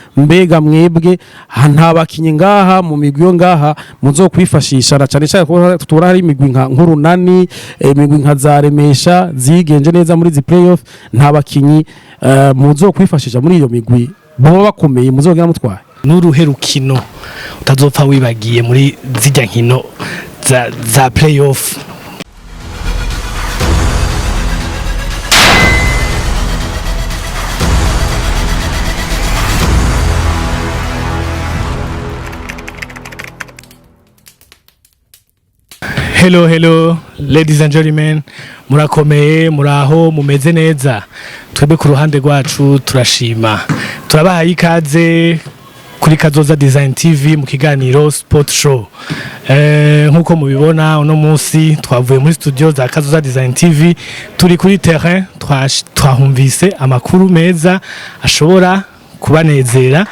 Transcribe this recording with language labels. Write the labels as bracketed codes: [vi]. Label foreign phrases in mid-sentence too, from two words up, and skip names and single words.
[rn] mbega mwebwe nta bakinyi ngaha mu migwi yo ngaha muzo kwifashisha na cyane cyane ko tutura hari imigwi nka nk'urunani imigwi nka zaremesha zigenje neza muri zi playoff nta bakinyi muzo kwifashisha muri iyo migwi baba bakomeye muzogera mutwaye n'uruhe rukino utazopfa wibagiye muri zijya nkino za playoff. [en] Hello ladies and gentlemen, [rn] murakomeye muraho mumeze neza. Twebwe ku ruhande rwacu turashima, turabahaye ikaze kuri Kazoza Design TV mu kiganiro Sport Show. Nkuko mubibona uno munsi twavuye muri studio za Kazoza Design TV, turi kuri terrain, twahumvise amakuru meza ashobora kubanezera.